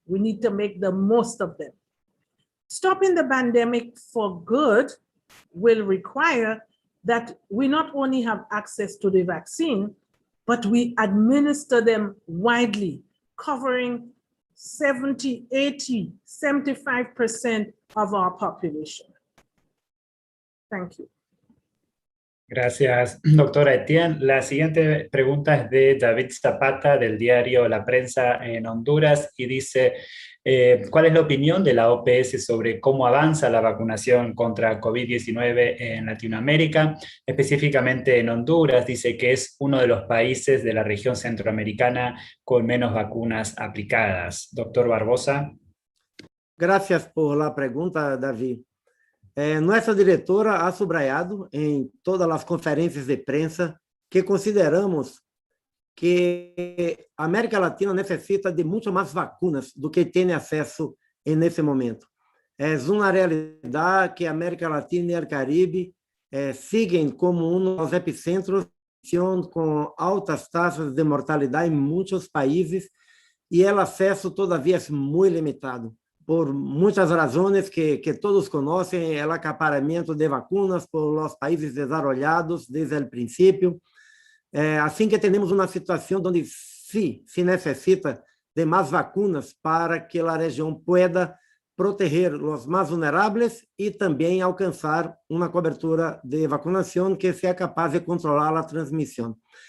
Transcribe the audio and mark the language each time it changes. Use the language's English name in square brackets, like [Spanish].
[English] We need to make the most of them. Stopping the pandemic for good will require that we not only have access to the vaccine, but we administer them widely, covering 70, 80, 75% of our population. Thank you. [Spanish] Gracias, doctora Etienne. La siguiente pregunta es de David Zapata del diario La Prensa en Honduras y dice: ¿cuál es la opinión de la OPS sobre cómo avanza la vacunación contra COVID-19 en Latinoamérica, específicamente en Honduras? Dice que es uno de los países de la región centroamericana con menos vacunas aplicadas. Doctor Barbosa. Gracias por la pregunta, David. [Portuguese] Nossa diretora [Spanish] ha subrayado [Portuguese] em todas as conferências [Spanish] de prensa [Portuguese] que consideramos que a América Latina necessita de muito mais [Spanish] vacunas [Portuguese] do que tem acesso nesse momento. É uma realidade que a América Latina e o Caribe [Spanish] siguen [Portuguese] como um dos epicentros com altas taxas de mortalidade em muitos países e o acesso todavia é muito limitado. [Spanish] por muchas razones que todos conocen, el acaparamiento de vacunas por los países desarrollados desde el principio. Así que tenemos una situación donde sí se necesita de más vacunas para que la región pueda proteger los más vulnerables y también alcanzar una cobertura de vacunación que sea capaz de controlar la transmisión.